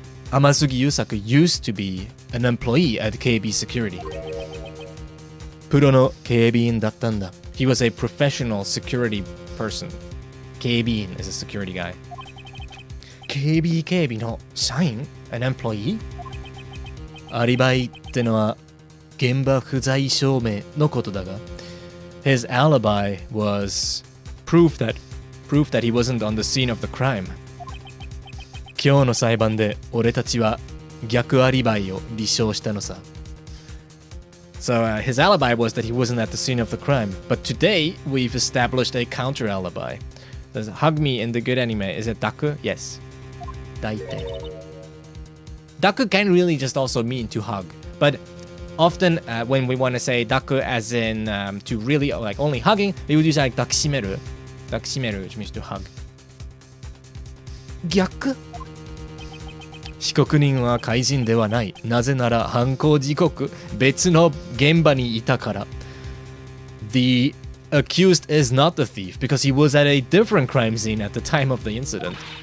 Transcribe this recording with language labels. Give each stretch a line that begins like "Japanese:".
English: 天杉優作 used to be an employee at KB Security.
Japanese: プロの警備員だったんだ。
English: He was a professional security person. 警備員 is a security guy.
Japanese: 警備の社員
English: an employee?
Japanese: アリバイってのは現場不在証明のことだが
English: His alibi was proof that he wasn't on the scene of the crime.
Japanese: 今日の裁判で俺たちは逆アリバイを立証したのさ。
English: So his alibi was that he wasn't at the scene of the crime. But today, we've established a counter alibi. Does hug me in the good anime, is it daku? Yes.
Japanese: 大体
English: Daku can really just also mean to hug. But often when we want to say daku as in to really like only hugging, we would use like 抱きしめる which means to hug.
Japanese: 逆被告人は怪人ではない。なぜなら犯行時刻、別の現場にいたから。
English: The accused is not the thief because he was at a different crime scene at the time of the incident.